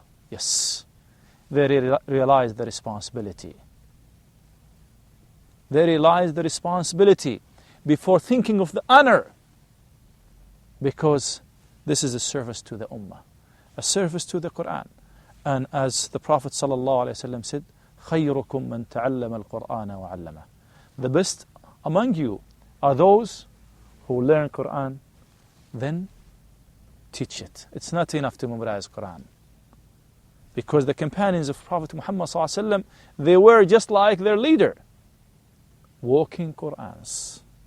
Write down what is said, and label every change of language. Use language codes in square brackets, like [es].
[en] Yes, they realized the responsibility. They realized the responsibility before thinking of the honor, because this is a service to the Ummah, a service to the Quran. And as the Prophet ﷺ said, [ar] خَيْرُكُمْ مَنْ تَعَلَّمَ الْقُرْآنَ وَعَلَّمَهُ. [en] The best among you are those who learn Quran, then teach it. It's not enough to memorize Quran. Because the companions of Prophet Muhammad ﷺ, they were just like their leader, walking Qur'ans.